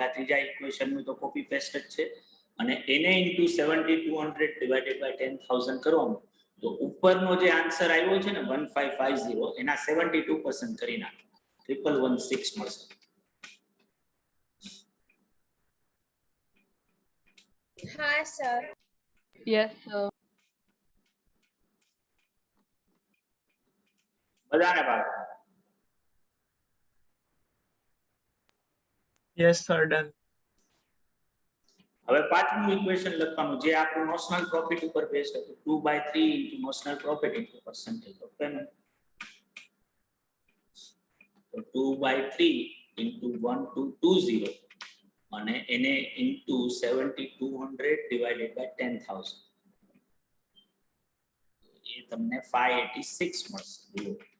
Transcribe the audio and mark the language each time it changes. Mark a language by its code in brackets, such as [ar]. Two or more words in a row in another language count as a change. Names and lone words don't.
[gu] આ ત્રીજા ઇક્વેશનનું તો [en] copy paste [gu] જ છે, અને એને [en] into 7200 divided by 10000 [gu] કરવાનું. તો ઉપરનો જે આન્સર આવ્યો છે ને 1550, એના 72% કરી નાખો, 1116 મળશે. [en] Ha, sir. Yes, sir. [gu] બધાને બાળકો? [en] Yes, sir, done. [gu] હવે પાંચમું ઇક્વેશન લખવાનું જે આપણું [en] notional profit [gu] ઉપર બેઝ હતું, 2/3 into [en] notional profit [gu] into [en] percentage of payment. [gu] તો 2/3 into 1220 અને એને [en] into 7200 divided by 10000, [gu] એ તમને 586 મળશે. જુઓ